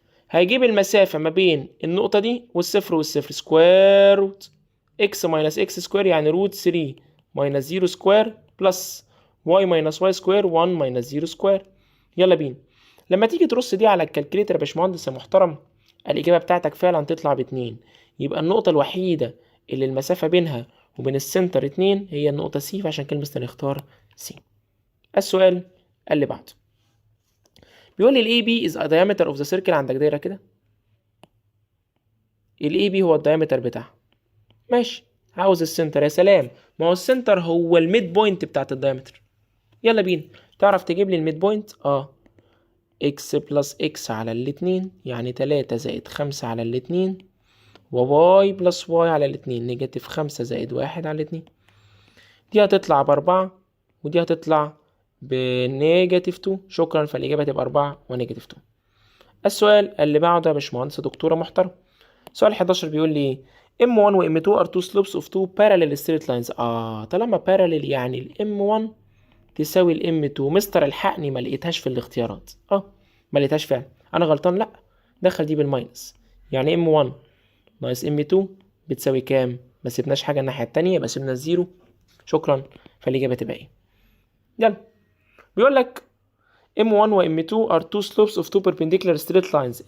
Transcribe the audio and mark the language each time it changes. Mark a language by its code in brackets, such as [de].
[ar] هيجيب المسافة ما بين النقطة دي والصفر والصفر، سكوير روت x ماينس x سكوير، يعني روت 3 ماينس 0 سكوير بلس y ماينس y سكوير 1 ماينس 0 سكوير. يلا بينا. لما تيجي ترص دي على الكالكليتر يا باشمهندس يا محترم، الإجابة بتاعتك فعلا تطلع ب2. يبقى النقطة الوحيدة اللي المسافة بينها وبين السنتر 2 هي النقطة C، فعشان كده مستر نختار C. السؤال اللي بعده بيقول لي ال [en] AB is a diameter of the circle. [ar] عندك دايرة كده، ال AB هو الدايمتر بتاعها. ماشي. عاوز السنتر. يا سلام، ما هو السنتر هو الميد بوينت بتاعت الدايمتر. يلا بينا. تعرف تجيب لي الميد بوينت؟ اكس بلس اكس على الاتنين، يعني 3 زائد 5 على الاتنين، وواي بلس واي على الاتنين، نيجاتيف 5 زائد 1 على الاتنين. دي هتطلع ب4 ودي هتطلع بنيجاتيف 2. شكرا، فالإجابة تبقى 4 ونيجاتيف 2. السؤال اللي بعده يا باشمهندس دكتورة محترم. سؤال 11 بيقول لي [en] M1 و M2 are two slopes of two parallel straight lines. [ar] طالما parallel يعني ال M1 تساوي ال M2. مستر الحقني ما لقيتهاش في الاختيارات. ما لقيتهاش فعلا. انا غلطان؟ لا، دخل دي بالماينس. يعني M1 ناقص M2 بتساوي كام؟ ما سيبناش حاجة الناحية التانية، يبقى سيبنا الزيرو. شكرا، فالإجابة تبقى ايه؟ يلا. بيقول لك [en] M1 و M2 are two slopes of two perpendicular straight lines.